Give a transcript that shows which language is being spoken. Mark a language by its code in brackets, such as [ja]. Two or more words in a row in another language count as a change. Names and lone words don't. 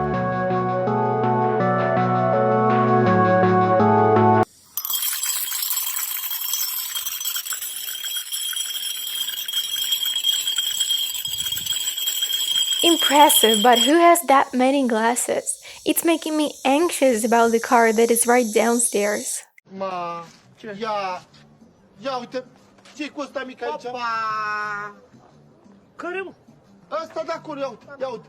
[en] Impressive, but who has that many glasses? It's making me anxious about the car that is right downstairs. [ro] Ma, ia uite, ce-i cu ăsta mic aici? Opa! Care, mă? Ăsta de acolo, ia uite.